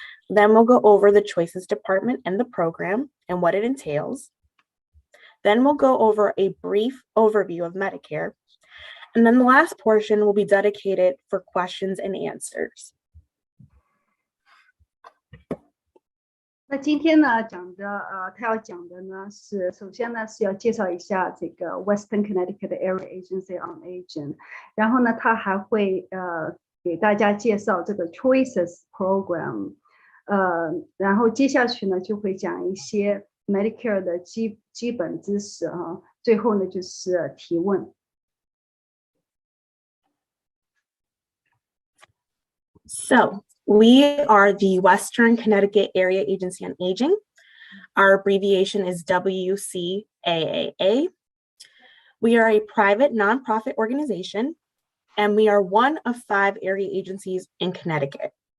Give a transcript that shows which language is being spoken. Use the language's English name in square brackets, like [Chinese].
[English] Then we'll go over the Choices Department and the program and what it entails. Then we'll go over a brief overview of Medicare. And then the last portion will be dedicated for questions and answers. [Chinese] 那今天呢他要讲的呢是，首先呢是要介绍一下这个 Western Connecticut Area Agency on Aging， 然后呢他还会给大家介绍这个 Choices Program， 然后接下去呢就会讲一些 Medicare 的基本知识最后呢就是提问。 [English] So we are the Western Connecticut Area Agency on Aging. Our abbreviation is WCAAA. We are a private nonprofit organization, and we are one of 5 area agencies in Connecticut.